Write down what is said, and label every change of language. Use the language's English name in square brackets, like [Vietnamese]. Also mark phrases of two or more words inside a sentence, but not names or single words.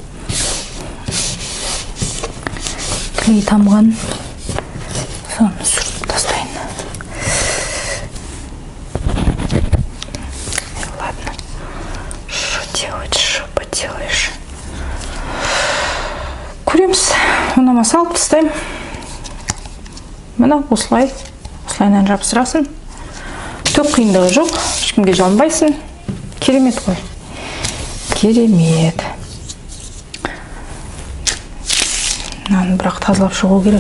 [Kazakh] Клей тамған. Соны сүртіп тастайын. [Russian] Ладно. Что делать, что поделаешь? [Kazakh] Көреміз. Оны салып тастайым. Мына осылай. Осылайынан жабыстырасын. Түк қиындығы жоқ. Ешкімге жалынбайсың. Керемет қой. Керемет. Мынаны бірақ тазалап шығу керек.